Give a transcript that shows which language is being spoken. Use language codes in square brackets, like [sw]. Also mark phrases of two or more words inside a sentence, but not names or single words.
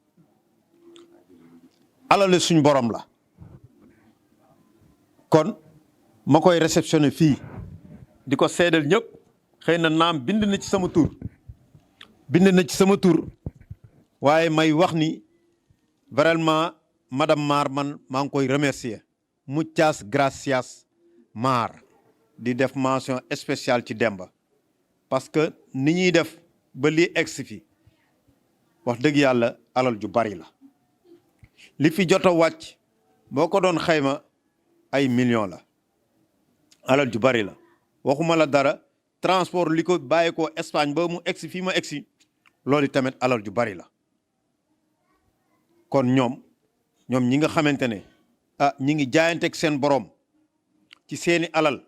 [wo] alal suñ borom la kon ma koy réceptionné fii di ko seedal ñëpp xëy na naam bind na ci sama tur waaye may wax ni [fr] vraiment madame [wo] Mar man maa ngi koy remercier [es] muchas gracias [wo] Mar di def [fr] mention spéciale [wo] ci Demba [fr] parce que [wo] ni ñuy def ba lii egsi fi wax dëgg yàlla alal ju bari la li fi jot a wàcc boo ko doon xayma ay millions la alal ju bari la waxuma la dara transport li ko bàyyi ko Espagne ba mu egsi fii ma egsi loolu tamit alal ju bari la kon ñoom ñi nga xamante ne ñi ngi jaayanteeg seen borom ci seeni alal